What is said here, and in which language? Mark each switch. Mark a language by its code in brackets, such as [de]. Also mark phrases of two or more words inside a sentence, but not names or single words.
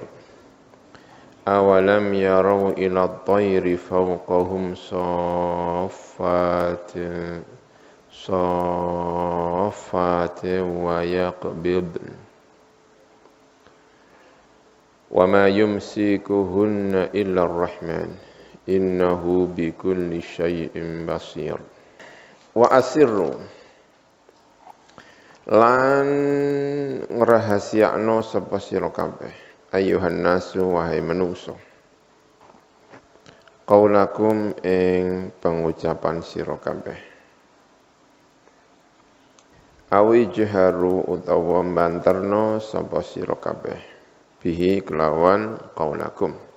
[ar] أولم يروا إلى الطير فوقهم صافات ويقبضن وما يمسكهن إلا الرحمن إنه بكل شيء بصير. وأسروا [jv] lan ngrahasiakno sapa sira kabeh [ar] أيها الناس [jv] wahai manungsa qaulakum ing pengucapan sira kabeh [ar] أو اجهروا [jv] utawa banterno sapa sira kabeh bihi kelawan qaulakum.